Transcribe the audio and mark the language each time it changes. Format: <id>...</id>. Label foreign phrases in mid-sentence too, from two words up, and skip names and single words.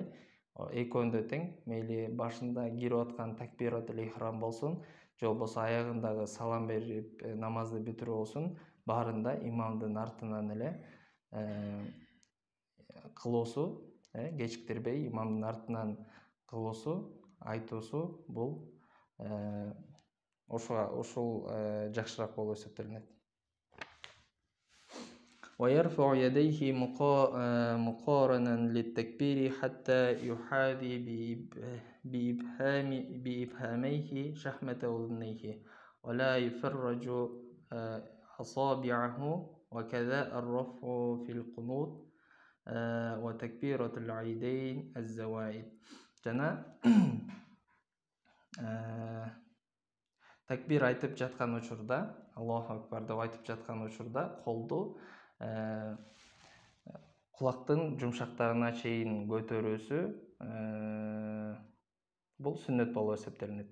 <ky>Экөөндө тең, мейли башында кирип аткан</ky> <ar>تكبيرة الإحرام</ar> <ky>болсун, же болбосо аягындагы салам берип намазды бүтүрүү болсун, баарында имамдын артынан эле кылуусу, кечиктирбей имамдын артынан кылуусу, айтуусу бул ушул жакшыраак болуп эсептелинет.</ky> <ar>ويرفع يديه مقارنا للتكبير حتى يحاذي بإبهاميه شحمة أذنيه ولا يفرج أصابعه وكذا الرفع في القنوت وتكبيرة العيدين الزوائد.</ar> <ky>Жана такбир айтып жаткан учурда,</ky> <ar>الله أكبر</ar> <ky>деп айтып жаткан учурда колду кулактын жумшактарына чейин көтөрүүсү бул сүннөт болуп эсептелинет.</ky>